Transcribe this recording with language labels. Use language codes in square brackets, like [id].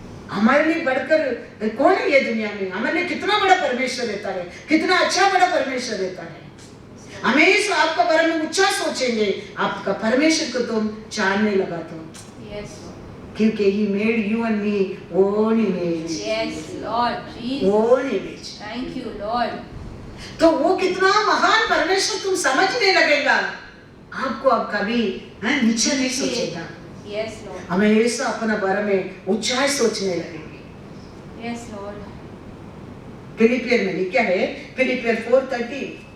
[hi] हमारे लिए बढ़कर कौन है ये दुनिया में? हमारे लिए कितना बड़ा परमेश्वर रहता है, कितना अच्छा बड़ा परमेश्वर रहता है। हमेशा आपका बारे में ऊंचा सोचेंगे, आपका परमेश्वर को तुम जानने लगा तो। [en] Yes, Lord. [hi] क्योंकि [en] he made you and me own image. Yes, Lord Jesus. own image. Thank you, Lord. [hi] तो वो कितना महान परमेश्वर तुम समझने लगेगा, आपको अब कभी नीचे नहीं सोचेगा। [en] Yes, Lord. [hi] हमेशा अपना बारे में ऊंचाई सोचने लगेंगे। [en] Yes, Lord. [hi] फिलिपियर में लिखा है, फिलिपियर 4:30,